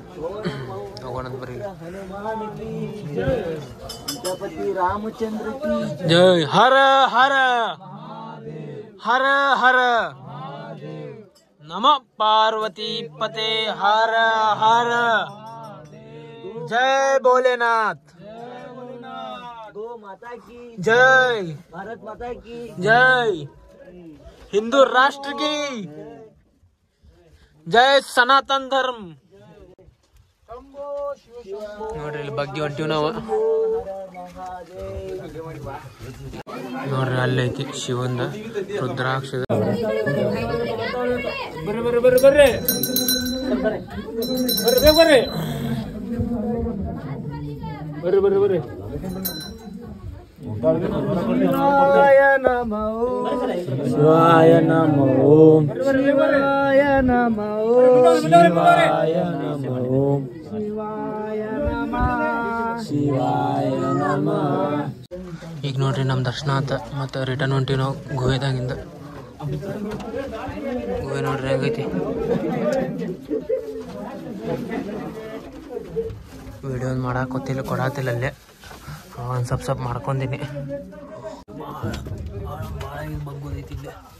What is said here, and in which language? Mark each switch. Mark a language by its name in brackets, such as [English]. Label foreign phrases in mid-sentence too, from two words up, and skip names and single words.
[Kannada] ಹೋಗೋಣಂತ ಬರ್ರಿ. [Sanskrit] ಜೈ ಹರ ಹರ ಹರ ಹರ ನಮ ಪಾರ್ವತಿ ಪತೆ ಹರ ಹರ. [Hindi] जय भोलेनाथ, गो माता की जय, भारत माता की जय, हिंदू राष्ट्र की जय, सनातन धर्म. [Kannada] ನೋಡ್ರಿ ಇಲ್ಲಿ ಬಗ್ಗೆ ಹೊಂಟಿವಿ ನಾವು. ನೋಡ್ರಿ ಅಲ್ಲೈತಿ ಶಿವಂದ ರುದ್ರಾಕ್ಷ. ಬರ್ರಿ ಬರ್ರಿ ಬರ್ರಿ ಬರ್ರಿ ಬರ್ರಿ ಬರ್ರಿ ಬರ್ರಿ ಬರ್ರಿ ಬರ್ರಿ ಬರ್ರಿ. [Sanskrit] ಶಿವಾಯ ನಮೋ ಶಿವಾಯ ನಮೋ ಶಿವಾಯ ನಮೋ ಶಿವಾಯ ನಮೋ ಶಿವಾಯ ನಮಃ ಶಿವಾಯ ನಮಃ. [Kannada] ಈಗ ನೋಡ್ರಿ ನಮ್ ದರ್ಶನ ಆತ. ಮತ್ತೆ ರಿಟರ್ನ್ ಹೊಂಟಿವಿ ನಾವು ಗುಹೆದಾಗಿಂದ. ಗುಹೆ ನೋಡ್ರಿ ಹೆಂಗೈತಿ. ವಿಡಿಯೋ ಮಾಡಾಕ್ ಗೊತ್ತಿಲ್ಲ, ಕೊಡಾತಿಲ್ಲ. ಅಲ್ಲೇ ಒಂದು ಸ್ವಲ್ಪ ಮಾಡ್ಕೊಂಡಿನಿ. ಭಾಳ ಬಗ್ಗೋದೈತಿ ಇಲ್ಲೇ.